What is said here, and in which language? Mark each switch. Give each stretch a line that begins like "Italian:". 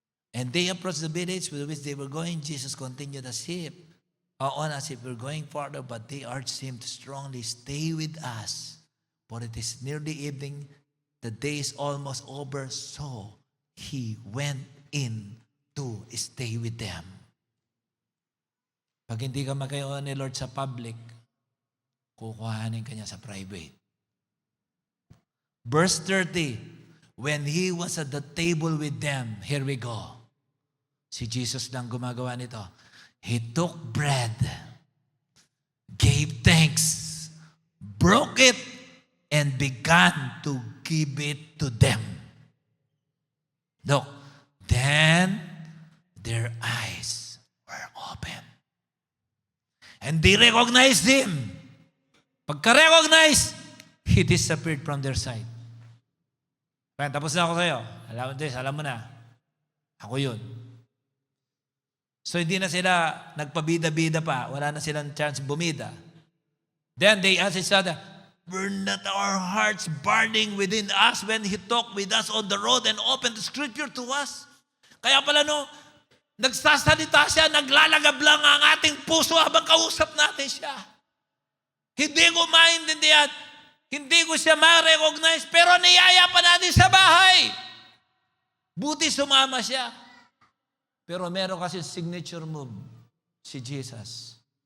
English: And they approached the village with which they were going. Jesus continued as if we're going farther, but they urged him to strongly stay with us. For it is nearly evening. The day is almost over. So, he went in to stay with them.
Filipino: Pag hindi ka magkayo ni Lord sa public, kukuhanin ka niya sa private.
English: Verse 30, when He was at the table with them, here we go. Si Jesus lang gumagawa nito. He took bread, gave thanks, broke it, and began to give it to them. Look, then their eyes were open. And they recognized Him. Pagka-recognize, He disappeared from their sight.
Filipino: Kaya tapos na ako sa'yo. Alam mo na. Ako yun. So hindi na sila nagpabida-bida pa. Wala na silang chance bumida.
English: Then they asked each other, were not our hearts burning within us when He talked with us on the road and opened the Scripture to us?
Filipino: Kaya pala nagsasalita siya, naglalagab lang ang ating puso habang kausap natin siya. Hindi ko maintindihan. Hindi ko siya ma-recognize, pero niyaya pa natin sa bahay. Buti sumama siya. Pero meron kasi signature move, si Jesus.